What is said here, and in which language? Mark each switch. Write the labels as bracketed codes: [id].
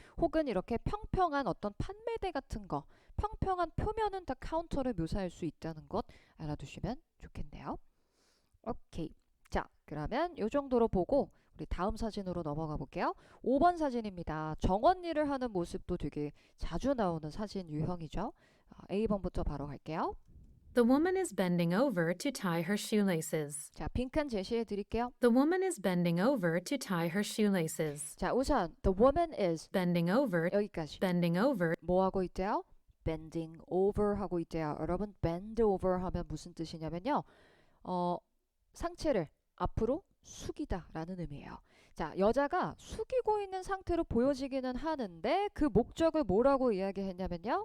[ko] 혹은 이렇게 평평한 어떤 판매대 같은 거 평평한 표면은 다 카운터를 묘사할 수 있다는 것 알아두시면 좋겠네요. 오케이. 자, 그러면 이 정도로 보고 우리 다음 사진으로 넘어가 볼게요. 5번 사진입니다. 정원일을 하는 모습도 되게 자주 나오는 사진 유형이죠. A번부터 바로 갈게요. [en] The woman is bending over to tie her shoelaces. [ko] 자, 빈칸 제시해 드릴게요. [en] The woman is bending over to tie her shoelaces. [ko] 자, 우선 [en] the woman is Bending over, [ko] 여기까지. [en] bending over, [ko] 뭐 하고 있대요? [en] bending over [ko] 하고 있대요. 여러분 bend over 하면 무슨 뜻이냐면요. 상체를 앞으로 숙이다라는 의미예요. 자, 여자가 숙이고 있는 상태로 보여지기는 하는데 그 목적을 뭐라고 이야기했냐면요.